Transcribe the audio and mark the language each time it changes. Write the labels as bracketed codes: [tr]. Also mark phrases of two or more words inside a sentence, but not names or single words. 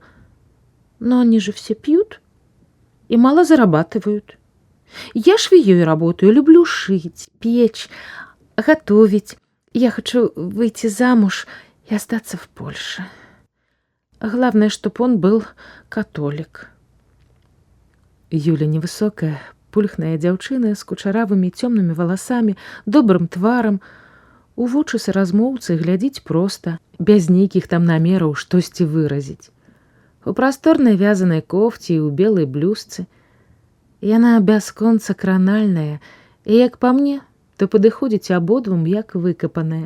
[ru] Но они же все пьют и мало зарабатывают. Я швеей работаю, люблю шить, печь, готовить. Я хочу выйти замуж и остаться в Польше. Главное, чтобы он был католик. [be] Юля невысокая, пульхная дзяўчына з кучаравымі цёмнымі валасамі, добрым тварам, у вочы соразмоўцы глядзіць проста, без нейкіх там намераў штосьці выразіць. У прасторнай вязанай кофці і ў белай блузцы. Яна бясконца кранальная, і, як па мне, то падыходзіць абодвум, як выкапаная.